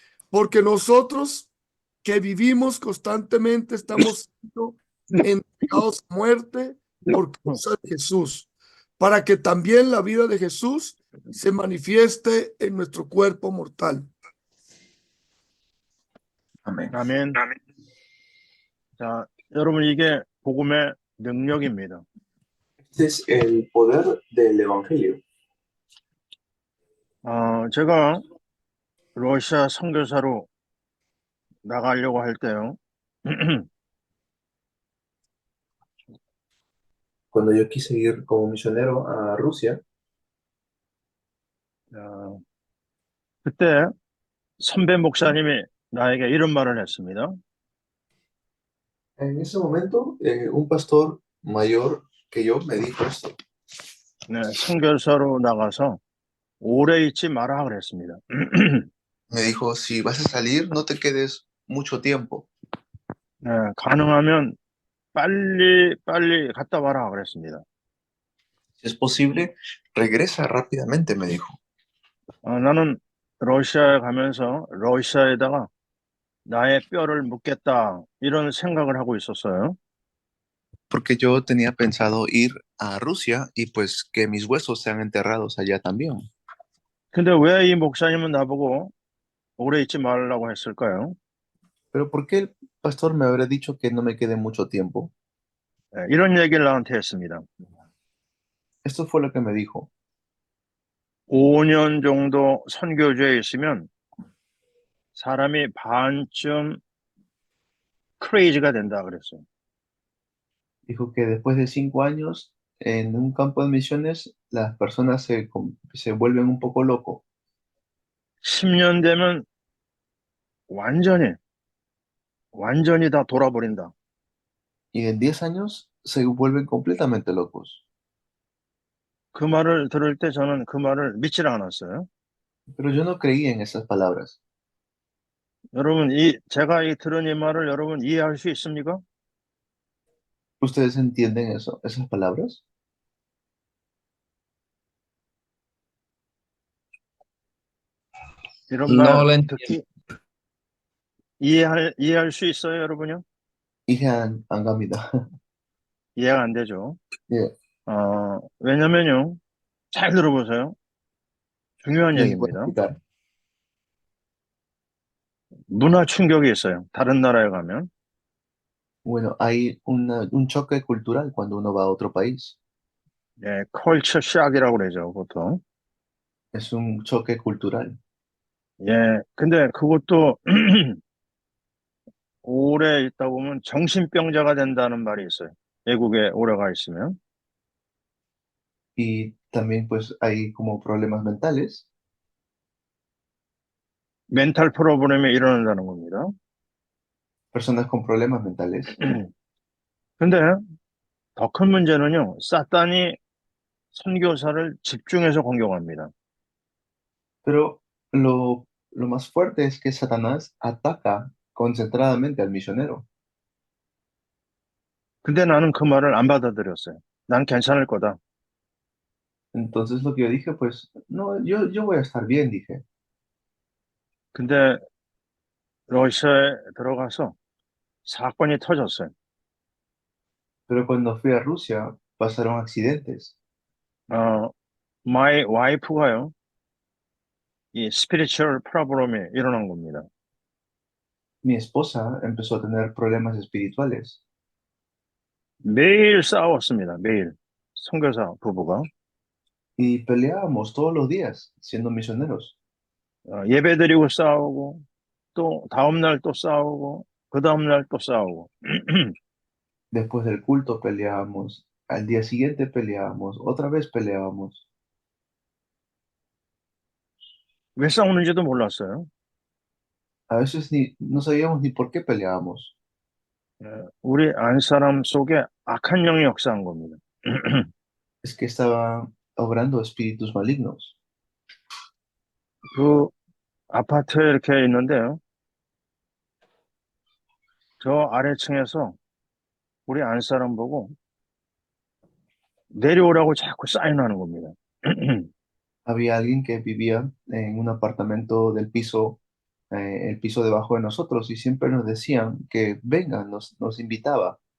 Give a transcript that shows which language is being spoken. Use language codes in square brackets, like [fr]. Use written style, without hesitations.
[es] Porque nosotros que vivimos constantemente estamos siendo entregados a muerte por causa de Jesús, para que también la vida de Jesús se manifieste en nuestro cuerpo mortal. Amén. [ko] 아멘. 자, 여러분 이게 복음의 능력입니다. [es] Este es el poder del Evangelio. [ko] 제가 러시아 선교사로 나가려고 할 때요. [es] Cuando yo quise ir como misionero a Rusia, [ko] 그때 선배 목사님이 나에게 이런 말을 했습니다. [es] en ese momento, un pastor mayor que yo me dijo esto. [ko] 네, 선교사로 나가서 오래 있지 마라 그랬습니다. [es] Me dijo, si vas a salir, no te quedes mucho tiempo. [ko] 예, 가능하면 빨리 빨리 갔다 와라 그랬습니다. [es] Si es posible, regresa rápidamente, me dijo. [ko] 나는 러시아에 가면서 러시아에다가 나의 뼈를 묻겠다 이런 생각을 하고 있었어요. [es] Porque yo tenía pensado ir a Rusia y pues que mis huesos sean enterrados allá también. [ko] 근데 왜 이 목사님은 나보고 오래 있지 말라고 했을까요? [es] Pero ¿por qué el pastor me habrá dicho que no me quede mucho tiempo? [ko] 이런 얘기를 나한테 했습니다. [es] Esto fue lo que me dijo. [ko] 5년 정도 선교지에 있으면 사람이 반쯤 크레이지가 된다 그랬어요. [es] Dijo que después de 5 años en un campo de misiones, las personas se vuelven un poco locos. [ko] 10년 되면 완전히 완전히 다 돌아버린다. [es] Y en 10 años se vuelven completamente locos. [ko] 그 말을 들을 때 저는 그 말을 믿질 않았어요. [es] Pero yo no creí en esas palabras. [ko] 여러분, 제가 들은 이 말을 여러분 이해할 수 있습니까? [es] ¿Ustedes entienden eso, esas palabras? [ko] 이런 [es] No [ko] 말 [es] lo entiendo. [ko] 듣기 이해할 수 있어요, 여러분요? An 갑니다. 이해가 안 되죠. 예, 왜냐면요. 잘 들어보세요. 중요한 [es] les voy a [ko] 얘기입니다. [es] explicar. [ko] 문화 충격이 있어요. 다른 나라에 가면. [es] Bueno, hay un choque cultural cuando uno va a otro país. [ko] 예, 컬처 샥이라고 그러죠, 보통. [es] Es un choque cultural. [ko] 예, 근데 그것도 오래 있다 보면 정신병자가 된다는 말이 있어요. 외국에 오래 가 있으면. [es] Y también pues hay como problemas mentales, [ko] 멘탈 프로블렘이 일어난다는 겁니다. [es] personas con problemas mentales. [ko] 근데 더 큰 문제는요, 사탄이 선교사를 집중해서 공격합니다. [es] Pero lo más fuerte es que Satanás ataca concentradamente al misionero. [ko] 근데 나는 그 말을 안 받아들였어요. 난 괜찮을 거다. [es] Entonces lo que yo dije, pues, no, yo voy a estar bien, dije. [ko] 근데 러시아에 들어가서 사건이 터졌어요. [es] Pero cuando fui a Rusia, pasaron accidentes. [en] my wife [ko] 가요, 이 [en] spiritual problem [ko] 이 일어난 겁니다. [es] Mi esposa empezó a tener problemas espirituales. [ko] 매일 싸웠습니다. 매일. 선교사 부부가. [es] Y peleábamos todos los días siendo misioneros. [ko] 예배 드리고 싸우고, 또 다음날 또 싸우고, 그 다음날 또 싸우고. [es] Después del culto peleábamos, al día siguiente peleábamos, otra vez peleábamos. [ko] 왜 싸우는지도 몰랐어요. [es] A veces no sabíamos ni por qué peleábamos. [ko] 우리 안사람 속에 악한 영이 역사한 겁니다. [es] Es que estaba obrando espíritus malignos. [ko] 그 아파트에 이렇게 있는데요. 저 아래층에서 우리 안사람 보고 내려오라고 자꾸 사인하는 겁니다. [es] Había alguien que vivía en un apartamento del piso, el piso debajo de nosotros, y siempre nos decían que vengan, nos invitaba.